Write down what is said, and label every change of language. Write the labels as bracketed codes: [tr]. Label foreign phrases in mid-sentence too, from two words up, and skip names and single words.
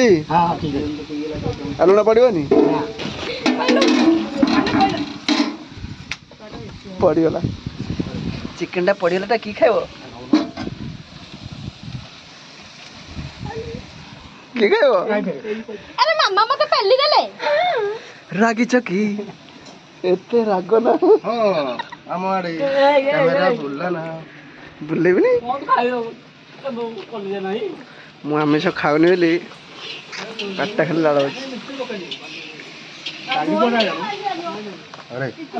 [or] ହଁ ଠିକ୍ ଅଛି ଆଉ ଲୁଣ ପଡ଼ିବନି ପଡ଼ିଗଲା ଚିକେନଟା ପଡ଼ିଗଲାଟା କି ଖାଇବ କି ଖାଇବ ଅରେ ମାମା ମତେ ପେଲି ଦେଲେ ରାଗିଛ କି ଏତେ ରାଗ ନା ହଁ ଆମ ଆଡ଼େ କ୍ୟାମେରା ବୁଲା ନା ବୁଲେଇବିନି ମୁଁ ଆମିଷ ଖାଉନି ବୋଲି ପାଟିଟା ଖାଲି ଲାଳ ଅଛି ଆରେ